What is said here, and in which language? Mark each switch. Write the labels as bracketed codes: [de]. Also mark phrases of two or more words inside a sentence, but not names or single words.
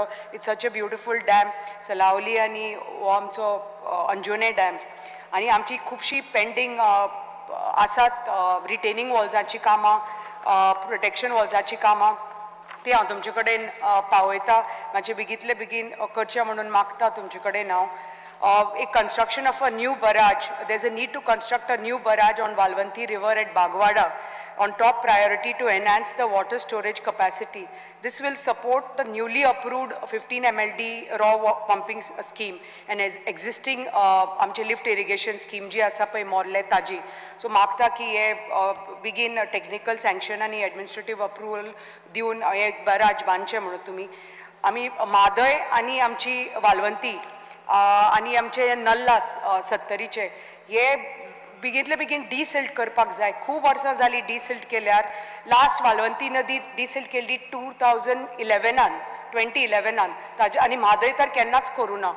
[en] It's such a beautiful dam [kok] सलावली आनी हो आमचो अंजुने डॅम आनी आमची खुबशी पेंडींग आसात रिटेनिंग वॉल्साची कामां प्रोटेक्शन वॉल्साची कामां ती हांव तुमचे कडेन पावयता मातशें बेगींतले बेगीन करचें म्हणून मागता तुमचे कडेन हांव. [en] A construction of a new barrage. There's a need to construct a new barrage on Valvanthi River at Bagwada on top priority to enhance the water storage capacity. This will support the newly approved 15 MLD raw pumping scheme and existing आमचे lift irrigation scheme [kok] जी आसा पळय मोरले ताजी. So मागता की हे [en] begin technical sanction [kok] आणि [en] administrative approval [kok] दिवन हे barrage बांदचें म्हणून तुमी. आमी मादय आनी आमची वालवंती आणि आमचे नल्लास 70चे हे बेगिंतले बेगीन डिसिल्ट करपाक जाय. खूब वर्सां जाली डिसिल्ट केल्यार. लास्ट वालवंती नदी डिसिल्ट केल्ली 2011 ताजे आनी म्हादय तर केन्नाच करूं ना.